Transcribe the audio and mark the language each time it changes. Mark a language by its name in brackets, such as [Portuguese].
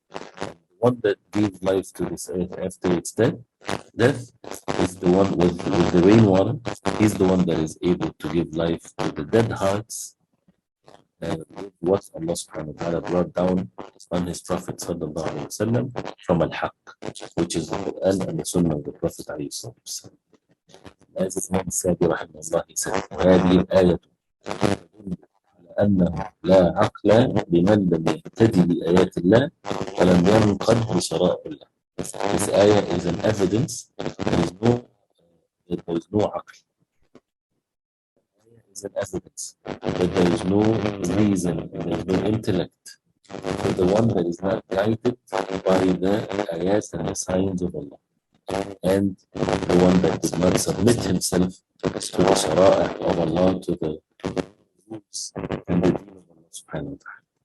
[English] The one that gave life to this earth after its death is the one with the rainwater. He's the one that is able to give life to the dead hearts, with what Allah subhanahu wa ta'ala brought down on His Prophet sallallahu alayhi wa sallam from Al-Haqq, which is the Quran and the Sunnah of the Prophet alayhi salatu wasalam. As Imam Sadi rahimahullah, he said, [Arabic] هذه الآية أنه لا عقل لمن لم يهتدي بآيات الله ولم ينقد بشرائع الله. [English] This ayah is an evidence that there is no aql. It is an evidence that there is no reason, there is no intellect for the one that is not guided by the ayat and the signs of Allah, and the one that does not submit himself to the shara'a of Allah, to the rules and the deen of Allah subhanahu wa ta'ala.